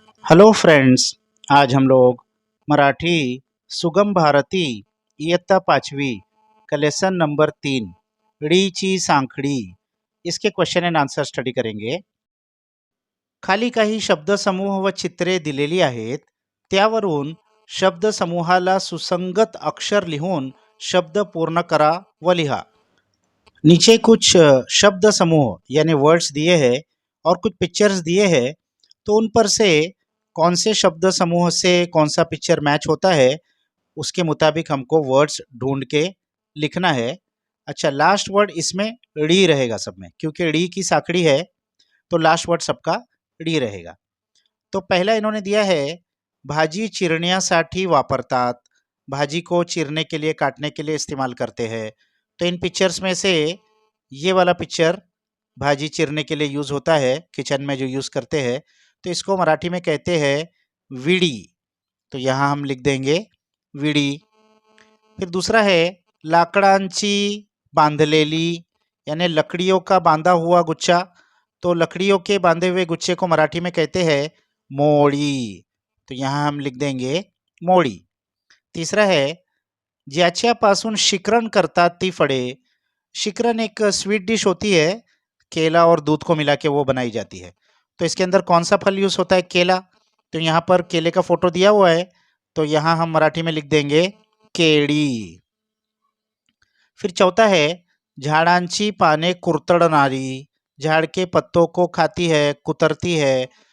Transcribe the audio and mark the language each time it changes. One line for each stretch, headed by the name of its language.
Hindi: Hello friends, आज हम लोग मराठी सुगम भारती इयत्ता 5वी का लेसन नंबर 3 ळीची सांखडी इसके क्वेश्चन एंड आन्सर स्टडी करेंगे।
Marathi: खाली काही शब्दसमूह व चित्रे दिलेली आहेत, त्यावरून शब्दसमूहाला सुसंगत अक्षर लिहून शब्द पूर्ण करा व लिहा।
Hindi: नीचे कुछ शब्द समूह यानी वर्ड्स दिए हैं और कुछ पिक्चर्स दिए हैं, तो उन पर से कौन से शब्द समूह से कौन सा पिक्चर मैच होता है उसके मुताबिक हमको वर्ड्स ढूंढ के लिखना है। अच्छा, लास्ट वर्ड इसमें ड़ी रहेगा सब में, क्योंकि ड़ी की साखड़ी है तो लास्ट वर्ड सबका ड़ी रहेगा। तो पहला इन्होंने दिया है
Marathi: भाजी चिरण्यासाठी वापरतात,
Hindi: भाजी को चीरने के लिए काटने के लिए इस्तेमाल करते हैं। तो इन पिक्चर्स में से ये वाला पिक्चर भाजी चीरने के लिए यूज़ होता है, किचन में जो यूज़ करते हैं, तो इसको मराठी में कहते हैं विड़ी। तो यहाँ हम लिख देंगे विड़ी। फिर दूसरा है
Marathi: लाकडांची बांधलेली,
Hindi: यानी लकड़ियों का बांधा हुआ गुच्छा। तो लकड़ियों के बांधे हुए गुच्छे को मराठी में कहते हैं मोड़ी। तो यहाँ हम लिख देंगे मोड़ी। तीसरा है
Marathi: ज्याच्यापासून शिकरण करतात ती फळे।
Hindi: शिकरण एक स्वीट डिश होती है, केला और दूध को मिला के वो बनाई जाती है। तो इसके अंदर कौन सा फल यूज़ होता है? केला। तो यहाँ पर केले का फोटो दिया हुआ है, तो यहाँ हम मराठी में लिख देंगे केड़ी। फिर चौथा है
Marathi: झाडांची पाने कुरतडणारी,
Hindi: झाड़ के पत्तों को खाती है, कुतरती है।